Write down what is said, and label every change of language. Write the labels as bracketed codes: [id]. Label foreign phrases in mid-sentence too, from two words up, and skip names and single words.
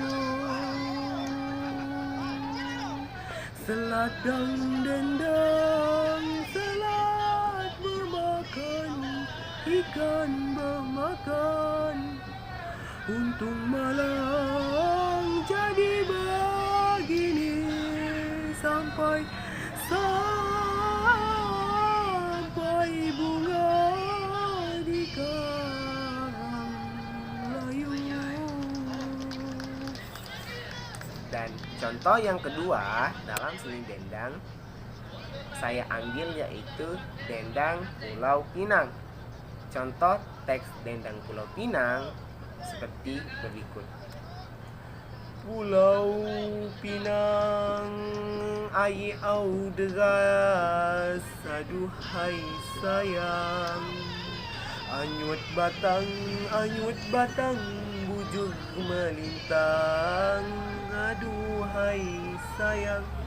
[ms] selat dendang, selat memakan ikan, memakan untung malang jadi begini sampai bunga di karang layu. Dan contoh yang kedua dalam seni dendang saya ambil yaitu dendang Pulau Pinang. Contoh teks dendang Pulau Pinang seperti berikut. Pulau Pinang, air deras, aduhai sayang. Anyut batang, bujur melintang, aduhai sayang.